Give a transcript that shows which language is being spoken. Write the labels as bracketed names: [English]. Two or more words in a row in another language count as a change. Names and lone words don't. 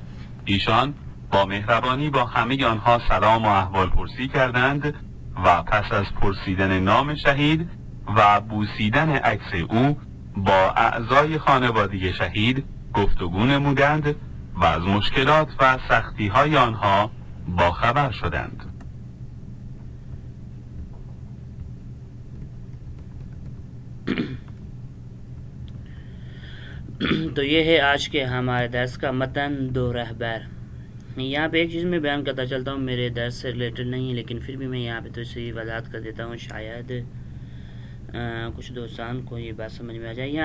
[Persian] ایشان با مهربانی با همه آنها سلام و احوال پرسی کردند و پس از پرسیدن نام شهید و بوسیدن عکس او با اعضای خانواده شهید گفتگو نمودند و از مشکلات و سختی‌های آنها باخبر شدند. [Urdu] تو یہ ہے آج کے ہمارے درس کا متن دو رہبر۔ یہاں پہ ایک چیز میں بیان کرتا چلتا ہوں، میرے درس سے ریلیٹڈ نہیں ہے لیکن پھر بھی میں یہاں پہ تھوڑی سی وضاحت کر دیتا ہوں، شاید کچھ دوستان کو یہ بات سمجھ میں آ جائے۔